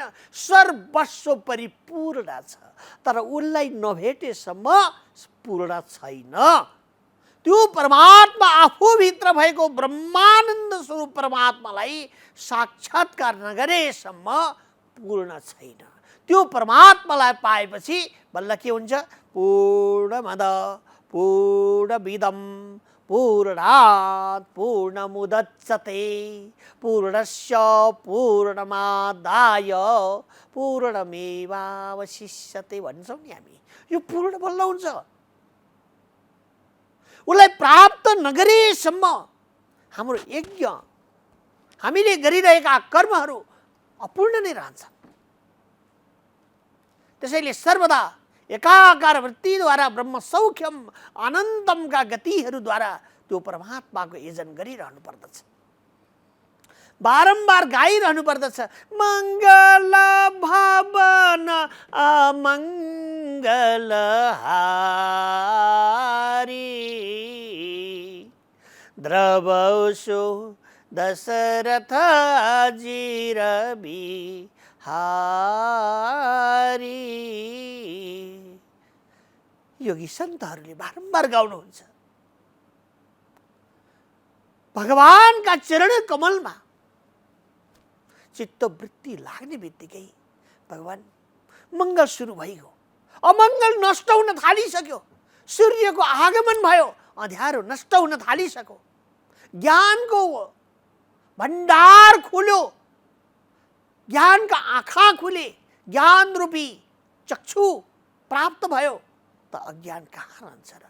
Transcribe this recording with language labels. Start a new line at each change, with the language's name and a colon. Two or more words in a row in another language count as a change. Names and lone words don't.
Nepali: सर्वस्व परिपूर्ण छ, तर उसलाई नभेटेसम्म पूर्ण छैन। त्यो परमात्मा आफूभित्र भएको ब्रह्मानन्द स्वरूप परमात्मालाई साक्षात्कार नगरेसम्म पूर्ण छैन। त्यो परमात्मालाई पाएपछि बल्ल के हुन्छ?
Sanskrit: पूर्णमद पूर्णमिदं पूर्णात् पूर्णमुदच्यते पूर्णस्य पूर्णमादाय पूर्णमेवावशिष्यते
Nepali: भन्छौँ नि हामी। यो पूर्ण बल्ल हुन्छ। उसलाई प्राप्त नगरेसम्म हाम्रो यज्ञ, हामीले गरिरहेका कर्महरू अपूर्ण नै रहन्छन्। त्यसैले सर्वदा एकाकार वृत्तिद्वारा
Sanskrit: ब्रह्म सौख्यम
Nepali: अनन्तमका गतिहरूद्वारा त्यो परमात्माको यजन गरिरहनु पर्दछ। बारम्बार गाइरहनु पर्दछ,
Awadhi: मङ्गल भवन अमङ्गल हारी द्रवसो दशरथ जिर बिहारी।
Nepali: योगी सन्तहरूले बारम्बार गाउनुहुन्छ। भगवानका चरण कमलमा चित्तवृत्ति लाग्ने बित्तिकै भगवान मङ्गल सुरु भइगयो, अमङ्गल नष्ट हुन थालिसक्यो, सूर्यको आगमन भयो, अँध्यारो नष्ट हुन थालिसक्यो, ज्ञानको भण्डार खुल्यो, ज्ञानका आँखा खुले, ज्ञान रूपी चक्षु प्राप्त भयो, त अज्ञान कहाँ रहन्छ र?